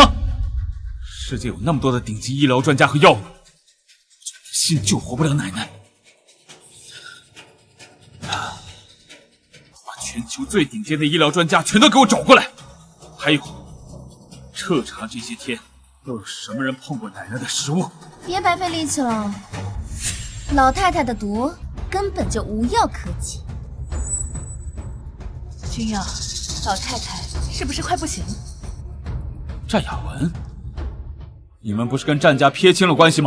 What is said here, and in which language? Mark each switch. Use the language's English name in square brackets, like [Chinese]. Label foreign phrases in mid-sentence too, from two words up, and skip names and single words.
[Chinese] 世界有那麼多的頂級醫療專家和藥物，一心救活不了奶奶。把全球最頂尖的醫療專家全都給我找過來，還有徹查這些天都有什麼人碰過奶奶的食物。別白費力氣了，老太太的毒根本就無藥可解。君陽，老太太是不是快不行了？戰雅文，你們不是跟戰家撇清了關係嗎？